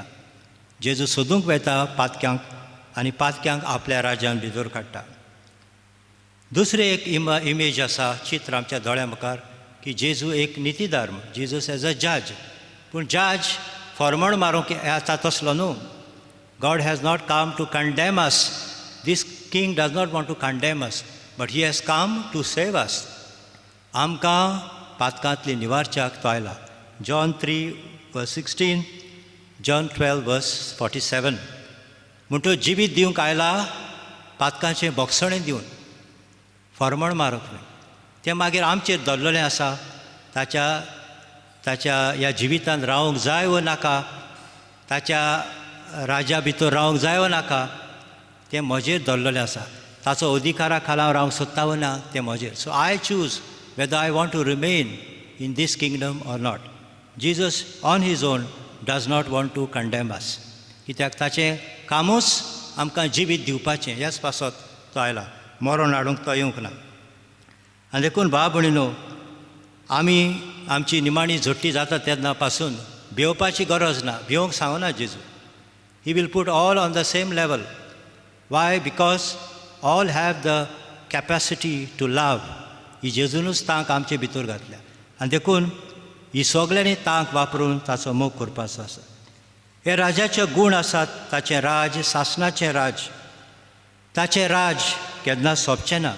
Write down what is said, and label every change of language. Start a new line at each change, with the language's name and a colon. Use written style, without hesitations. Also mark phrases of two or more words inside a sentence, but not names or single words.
Konkani: जेजू सोदूंक वेता पातक्यांक आनी पातक्यांक आपल्या राज्यान भितर काडटा. दुसरें एक इमेज आसा, चित्र आमच्या दोळ्या मुखार, की जेजू एक नितीदार.
English: Jesus as a judge.
Konkani: पूण जज फॉर्मण मारूंक येता तसलो न्हू.
English: God has not come to condemn us. This king does not want to condemn us, but he has come to save us.
Konkani: आमकां पातकांतली निवारच्याक तो आयला. जॉन 3:16, जॉन 12:47. म्हणटूच जिवीत दिवंक आयला, पातकांचें बोगसणें दिवन, फॉर्मण मारूंक न्हय. तें मागीर आमचेर दल्ललें आसा. ताच्या ह्या जिवितांत रावूंक जाय वा नाका, ताच्या राज्या भितर रावूंक जाय वा नाका, तें म्हजेर दल्ललें आसा. ताचो अधिकारा खाला हांव रावंक सोदता वा ना तें म्हजेर.
English: So I choose whether I want to remain in this kingdom or not. Jesus on his own does not want to condemn us.
Konkani: कित्याक ताचें कामूच आमकां जिवीत दिवपाचें. ह्याच पासत तो आयला. मरण हाडूंक तो येवंक ना. आनी देखून भाव भयणीनो, आमी आमची निमाणी झोट्टी जाता तेन्ना पासून भिवपाची गरज ना. भिवंक सांगना जेजू.
English: He will put all on the same level. Why? Because all have the capacity to love.
Konkani: ही जेजूनूच तांक आमचे भितर घातल्या. आनी देखून ही सगळ्यांनी तांक वापरून ताचो मोग करपाचो आसा. हे राजाचे गूण आसात. ताचें राज सासणाचें राज. ताचें राज केन्ना सोंपचें ना.